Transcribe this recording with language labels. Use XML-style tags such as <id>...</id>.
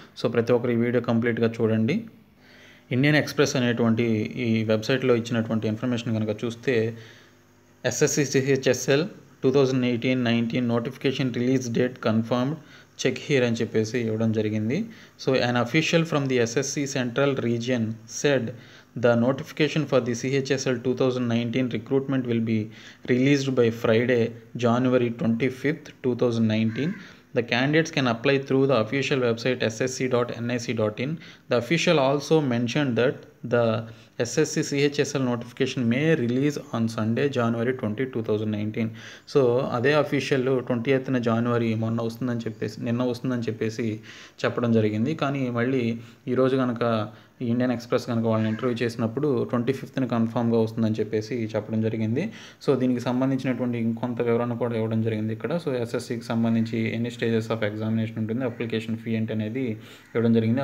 <te>So ప్రతి ఒక్కరు ఈ వీడియో కంప్లీట్గా చూడండి. ఇండియన్ ఎక్స్ప్రెస్ అనేటువంటి ఈ వెబ్సైట్లో ఇచ్చినటువంటి ఇన్ఫర్మేషన్ కనుక చూస్తే SSC CHSL 2018-19 notification</te> <en>release date confirmed, check here</en> <te>అని చెప్పేసి ఇవ్వడం జరిగింది.</te> <en>So an official from the SSC Central Region said the notification for the CHSL 2019 recruitment will be released by Friday, January 25th, 2019. The candidates can apply through the official website ssc.nic.in. The official also mentioned that the SSC CHSL notification may release on Sunday, January 20, 2019.</en> <te>So అదే official 20th జనవరి నిన్న వస్తుందని చెప్పేసి చెప్పడం జరిగింది. కానీ మళ్ళీ ఈరోజు కనుక ఇండియన్ ఎక్స్ప్రెస్ కనుక వాళ్ళని ఇంటర్వ్యూ చేసినప్పుడు 25th కన్ఫామ్గా వస్తుందని చెప్పేసి చెప్పడం జరిగింది. సో దీనికి సంబంధించినటువంటి ఇంకొంత వివరణ కూడా ఇవ్వడం జరిగింది ఇక్కడ. సో ఎస్ఎస్సికి సంబంధించి ఎన్ని స్టేజెస్ ఆఫ్ ఎగ్జామినేషన్ ఉంటుంది, అప్లికేషన్ ఫీ ఏంటి అనేది ఇవ్వడం జరిగింది.</te>